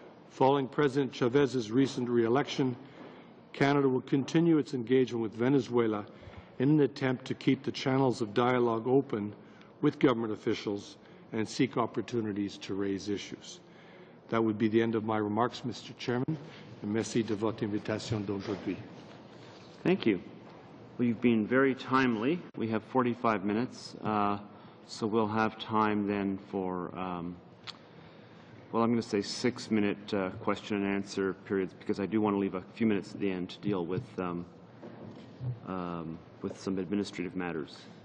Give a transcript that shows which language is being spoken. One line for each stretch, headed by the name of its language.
English: Following President Chavez's recent re-election, Canada will continue its engagement with Venezuela in an attempt to keep the channels of dialogue open with government officials and seek opportunities to raise issues. That would be the end of my remarks, Mr. Chairman, and
French: merci de votre invitation d'aujourd'hui.
English: Thank you. Well, you've been very timely. We have 45 minutes, so we'll have time then for, well, I'm going to say 6-minute question and answer periods, because I do want to leave a few minutes at the end to deal with some administrative matters.